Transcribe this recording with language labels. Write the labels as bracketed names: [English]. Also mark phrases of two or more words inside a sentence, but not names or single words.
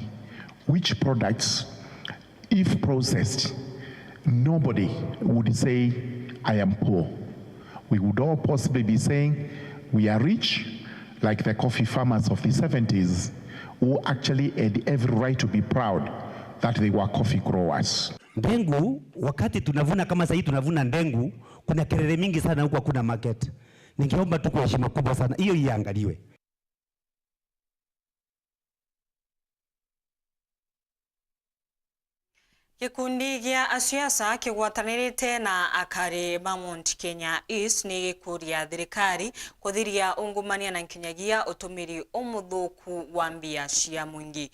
[English] Which products, if processed, nobody would say, I am poor. We would all possibly be saying, we are rich, like the coffee farmers of the 70s, who actually had every right to be proud that they were coffee growers. [Swahili] Ndengu, wakati tunavuna kama sasa tunavuna ndengu, kuna kelele mingi sana huko, kuna market. Ningeomba tu kwa heshima kubwa sana, hiyo iangaliwe. [Meru] Gikundi gia asiasa kigwatanirite na akari ba Mount Kenya East ni gikuria thirikari kuthiria ungumania na nkinyagia utumiri umuthuku wa mbia cia mwingi